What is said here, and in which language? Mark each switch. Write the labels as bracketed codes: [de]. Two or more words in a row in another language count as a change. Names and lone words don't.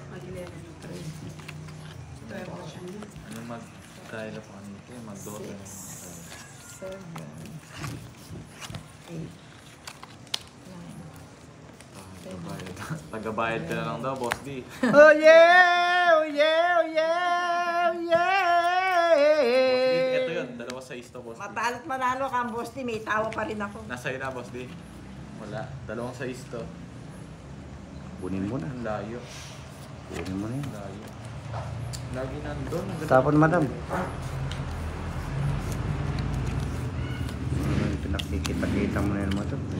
[tl] Ano magkaila pa kanito? Mag-dote. 7, 8. Tagabayad ka na lang daw, Boss D. [en] Oh yeah! Oh yeah! Oh yeah! Oh yeah! [tl] Ito yun, 2-6 to, Boss D. Matalo't manalo ka, Boss D. May tawa pa rin ako. Nasa'yo na, Boss D. Wala, 2-6 to. Kunin mo na. Ang layo. Kunin mo na yun. Layo. Lagi nandun. Tapon, madam. Pinakikita-kita mo na yun mo ito.